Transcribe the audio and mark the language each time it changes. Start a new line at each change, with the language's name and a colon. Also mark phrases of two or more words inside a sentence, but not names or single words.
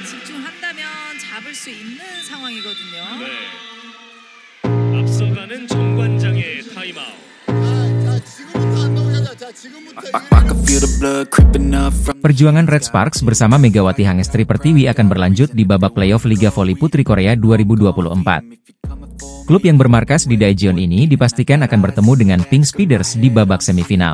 Korean: 집중한다면 잡을 수 있는 상황이거든요. 네. 앞서가는 정관장의 타임아웃.
Indonesian: Perjuangan Red Sparks bersama Megawati Hangestri Pertiwi akan berlanjut di babak playoff Liga Voli Putri Korea 2024. Klub yang bermarkas di Daejeon ini dipastikan akan bertemu dengan Pink Speeders di babak semifinal.